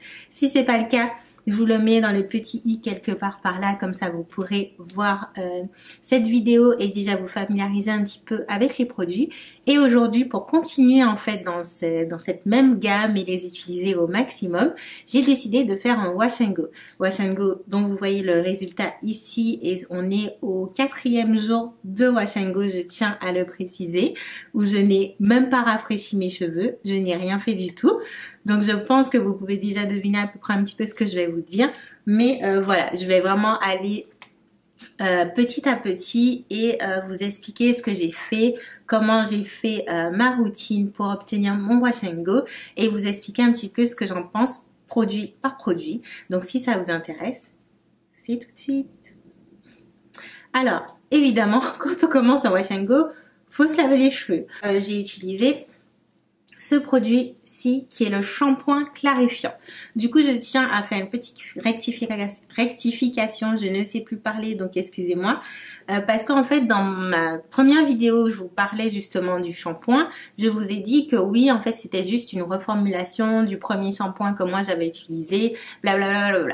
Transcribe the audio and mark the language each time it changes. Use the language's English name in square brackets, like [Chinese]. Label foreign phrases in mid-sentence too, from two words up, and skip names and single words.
[French] Si c'est pas le cas, je vous le mets dans le petit i quelque part par là, comme ça vous pourrez voir cette vidéo et déjà vous familiariser un petit peu avec les produits. Et aujourd'hui, pour continuer en fait dans cette même gamme et les utiliser au maximum, j'ai décidé de faire un [English] wash and go. Wash and go [French] dont vous voyez le résultat ici et on est au 4e jour de [English] wash and go, [French] je tiens à le préciser, où je n'ai même pas rafraîchi mes cheveux, je n'ai rien fait du tout. Donc je pense que vous pouvez déjà deviner à peu près un petit peu ce que je vais vous dire. Mais voilà, je vais vraiment aller petit à petit et vous expliquer ce que j'ai fait, comment j'ai fait ma routine pour obtenir mon [English] wash and go [French] et vous expliquer un petit peu ce que j'en pense produit par produit. Donc si ça vous intéresse, c'est tout de suite. Alors évidemment, quand on commence un [English] wash and go, [French] faut se laver les cheveux. J'ai utilisé ce produit-ci qui est le shampoing clarifiant. Du coup, je tiens à faire une petite rectification. Je ne sais plus parler, donc excusez-moi. Parce qu'en fait, dans ma première vidéo où je vous parlais justement du shampoing, je vous ai dit que oui, en fait, c'était juste une reformulation du premier shampoing que moi j'avais utilisé, blablabla.